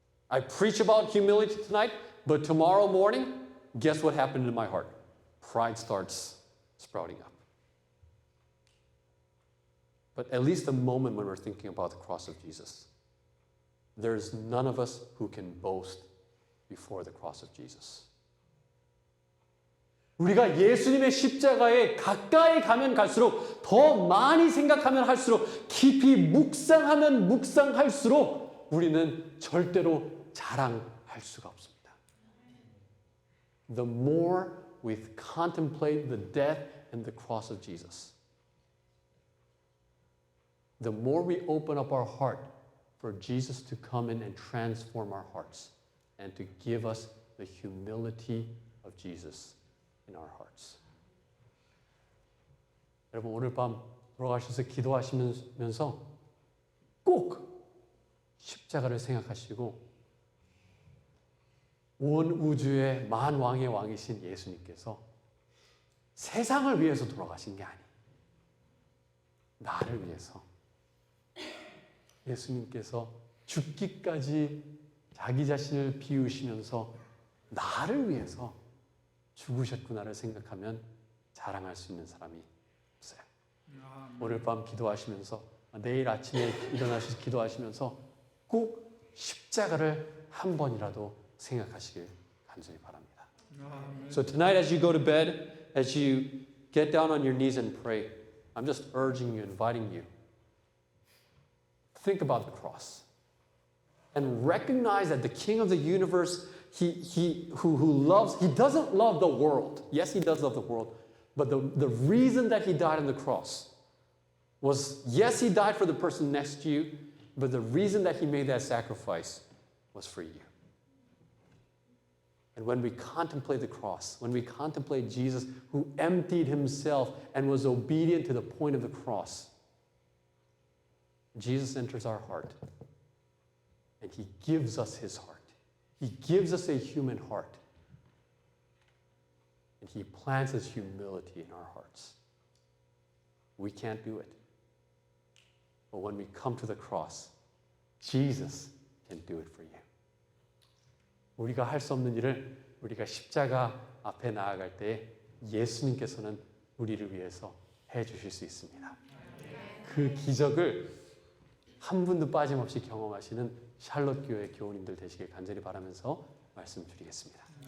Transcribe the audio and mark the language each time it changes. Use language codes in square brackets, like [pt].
[en] I preach about humility tonight, but tomorrow morning, guess what happened in my heart? Pride starts sprouting up. But at least the moment when we're thinking about the cross of Jesus, there's none of us who can boast before the cross of Jesus. [ko] 우리가 예수님의 십자가에 가까이 가면 갈수록 더 많이 생각하면 할수록 깊이 묵상하면 묵상할수록 우리는 절대로 자랑할 수가 없습니다. [en] The more we contemplate the death and the cross of Jesus, the more we open up our heart for Jesus to come in and transform our hearts and to give us the humility of Jesus in our hearts. [ko] 여러분 오늘 밤 돌아가셔서 기도하시면서 꼭 십자가를 생각하시고 온 우주의 만왕의 왕이신 예수님께서 세상을 위해서 돌아가신 게 아니에요. 나를 위해서. 예수님께서 죽기까지 자기 자신을 비우시면서 나를 위해서 죽으셨구나를 생각하면 자랑할 수 있는 사람이 없어요. 오늘 밤 기도하시면서 내일 아침에 일어나셔서 기도하시면서 꼭 십자가를 한 번이라도 생각하시길 간절히 바랍니다. [en] So tonight as you go to bed, as you get down on your knees and pray, I'm just urging you, inviting you, think about the cross and recognize that the King of the universe, he doesn't love the world. Yes, he does love the world, but the reason that he died on the cross was, yes, he died for the person next to you, but the reason that he made that sacrifice was for you. And when we contemplate the cross, when we contemplate Jesus who emptied himself and was obedient to the point of the cross, Jesus enters our heart and he gives us his heart. He gives us a human heart. And he plants his humility in our hearts. We can't do it. But when we come to the cross, Jesus can do it for you. [ko] 우리가 할 수 없는 일을 우리가 십자가 앞에 나아갈 때 예수님께서는 우리를 위해서 해 주실 수 있습니다. 그 기적을 한 분도 빠짐없이 경험하시는 샬롯 교회 교우님들 되시길 간절히 바라면서 말씀드리겠습니다.